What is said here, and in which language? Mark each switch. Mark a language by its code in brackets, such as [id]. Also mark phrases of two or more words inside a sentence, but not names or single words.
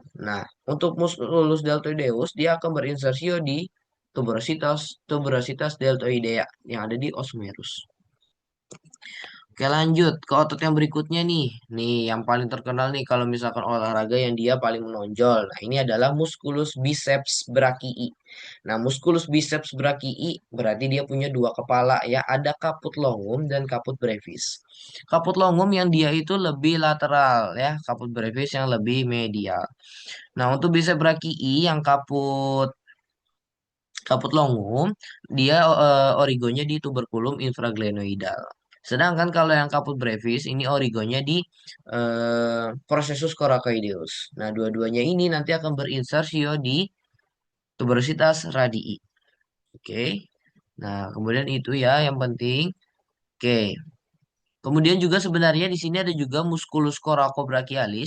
[id] Nah, untuk [la] musculus deltoideus [id] dia akan berinsersio di [la] tuberositas deltoidea [id] yang ada di [la] os humerus. [id] Oke, lanjut ke otot yang berikutnya nih. Nih yang paling terkenal nih kalau misalkan olahraga yang dia paling menonjol. Nah, ini adalah [la] musculus biceps brachii. [id] Nah, [la] musculus biceps brachii [id] berarti dia punya 2 kepala ya. [la] Ada caput longum dan caput brevis. Caput longum [id] yang dia itu lebih lateral ya. [la] Caput brevis [id] yang lebih medial. Nah, untuk [la] biceps brachii [id] yang [la] caput Caput longum, [id] dia origonya di [la] tuberculum infraglenoidal. [id] Sedangkan kalau yang [la] caput brevis, [id] ini origonya di [la] processus coracoideus. [id] Nah, dua-duanya ini nanti akan berinsersio di [la] tuberositas radii. [id] Oke. Nah, kemudian itu ya yang penting. Oke. Kemudian juga sebenarnya di sini ada juga [la] musculus coracobrachialis.